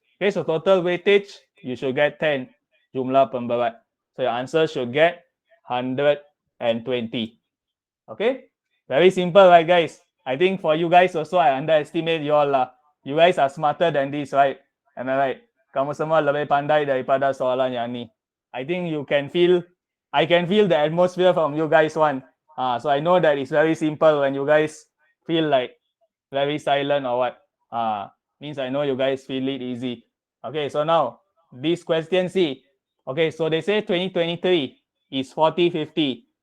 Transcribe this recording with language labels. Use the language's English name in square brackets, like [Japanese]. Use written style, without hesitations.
[English] Okay, so total weightage, you should get 10 [Malay] jumlah pemberat. [English] So your answer should get 120. Okay, very simple, right, guys? I think for you guys also, I underestimate you all lah. You guys are smarter than this, right? Am I right? [Malay] Kamu semua lebih pandai daripada soalan yang ni. [English] I think you can feel, I can feel the atmosphere from you guys one. So I know that it's very simple when you guys feel like very silent or what. Means I know you guys feel it easy. Okay, so now this question C. Okay, so they say 2023 is 40-50.